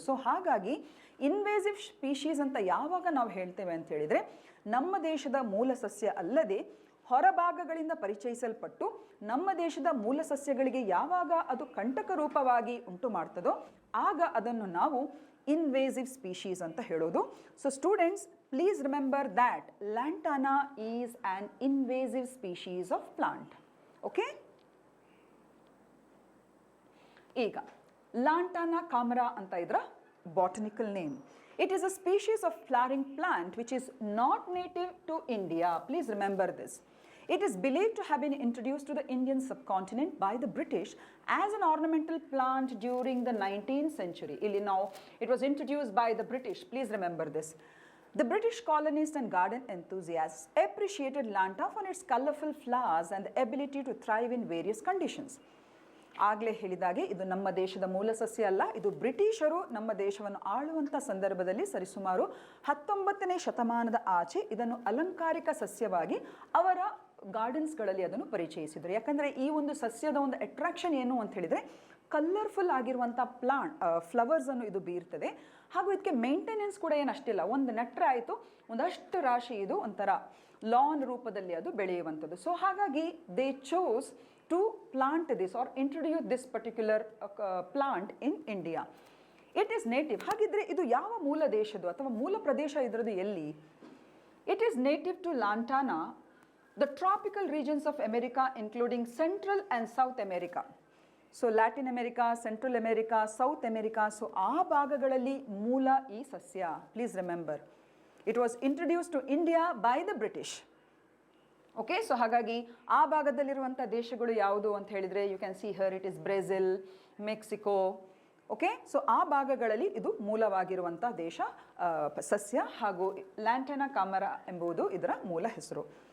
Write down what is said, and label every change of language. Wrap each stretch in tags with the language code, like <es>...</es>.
<kn>So ಹಾಗಾಗಿ invasive species ಅಂತ ಯಾವಾಗ ನಾವು ಹೇಳ್ತೇವೆ ಅಂತ ಹೇಳಿದರೆ, ನಮ್ಮ ದೇಶದ ಮೂಲ ಸಸ್ಯ ಅಲ್ಲದೆ ಹೊರಭಾಗಗಳಿಂದ ಪರಿಚಯಿಸಲ್ಪಟ್ಟು ನಮ್ಮ ದೇಶದ ಮೂಲ ಸಸ್ಯಗಳಿಗೆ ಯಾವಾಗ ಅದು ಕಂಟಕ ರೂಪವಾಗಿ ಉಂಟು ಮಾಡ್ತದೋ ಆಗ ಅದನ್ನು ನಾವು ಇನ್ವೇಸಿವ್ ಸ್ಪೀಶೀಸ್ ಅಂತ ಹೇಳೋದು.</kn> <en>So students, please remember that lantana is an invasive species of plant.</en> <kn>Okay, ಈಗ ಲಾಂಟಾನಾ ಕಾಮರಾ ಅಂತ ಇದರ botanical name.</kn> <en>It is a species of flowering plant which is not native to India. Please remember this. It is believed to have been introduced to the Indian subcontinent by the British as an ornamental plant during the 19th century. Now, it was introduced by the British. Please remember this. The British colonists and garden enthusiasts appreciated lanta for its colorful flowers and the ability to thrive in various conditions.</en> <kn>ಆಗಲೇ ಹೇಳಿದಾಗೆ ಇದು ನಮ್ಮ ದೇಶದ ಮೂಲ ಸಸ್ಯ ಅಲ್ಲ. ಇದು ಬ್ರಿಟಿಷರು ನಮ್ಮ ದೇಶವನ್ನು ಆಳುವಂಥ ಸಂದರ್ಭದಲ್ಲಿ ಸರಿಸುಮಾರು 19ನೇ ಶತಮಾನದ ಆಚೆ ಇದನ್ನು ಅಲಂಕಾರಿಕ ಸಸ್ಯವಾಗಿ ಅವರ ಗಾರ್ಡನ್ಸ್ಗಳಲ್ಲಿ ಅದನ್ನು ಪರಿಚಯಿಸಿದರು. ಯಾಕಂದರೆ ಈ ಒಂದು ಸಸ್ಯದ ಒಂದು ಅಟ್ರಾಕ್ಷನ್ ಏನು ಅಂತ ಹೇಳಿದರೆ, ಕಲರ್ಫುಲ್ ಆಗಿರುವಂಥ ಫ್ಲವರ್ಸನ್ನು ಇದು ಬೀರ್ತದೆ. ಹಾಗೂ ಇದಕ್ಕೆ ಮೇಂಟೆನೆನ್ಸ್ ಕೂಡ ಏನು ಅಷ್ಟಿಲ್ಲ. ಒಂದು ನೆಟ್ಟರೆ ಆಯಿತು, ಒಂದಷ್ಟು ರಾಶಿ ಇದು ಒಂಥರ ಲಾನ್ ರೂಪದಲ್ಲಿ ಅದು ಬೆಳೆಯುವಂಥದ್ದು.</kn> <en>so</en> <kn>ಹಾಗಾಗಿ</kn> <en>They chose to plant this or introduce this particular plant in India. It is native.</en> <kn>ಹಾಗಿದ್ರೆ ಇದು ಯಾವ ಮೂಲ ದೇಶದ್ದು ಅಥವಾ ಮೂಲ ಪ್ರದೇಶ ಇದರದು ಎಲ್ಲಿ?</kn> <en>It is native to Lantana, the tropical regions of America including Central and South America. So Latin America, Central America, South America, so</en> <kn>ಆ ಭಾಗಗಳಲ್ಲಿ ಮೂಲ ಈ ಸಸ್ಯ.</kn> <en>Please remember. It was introduced to India by the British.</en> <kn>Okay, so ಹಾಗಾಗಿ ಆ ಭಾಗದಲ್ಲಿರುವಂಥ ದೇಶಗಳು ಯಾವುದು ಅಂತ ಹೇಳಿದರೆ,</kn> <en>you can see here it is</en> <kn>Brazil, Mexico. Okay, so ಆ ಭಾಗಗಳಲ್ಲಿ ಇದು ಮೂಲವಾಗಿರುವಂಥ ದೇಶ ಸಸ್ಯ ಹಾಗೂ ಲ್ಯಾಂಟಾನಾ ಕಾಮರಾ ಎಂಬುದು ಇದರ ಮೂಲ ಹೆಸರು.</kn>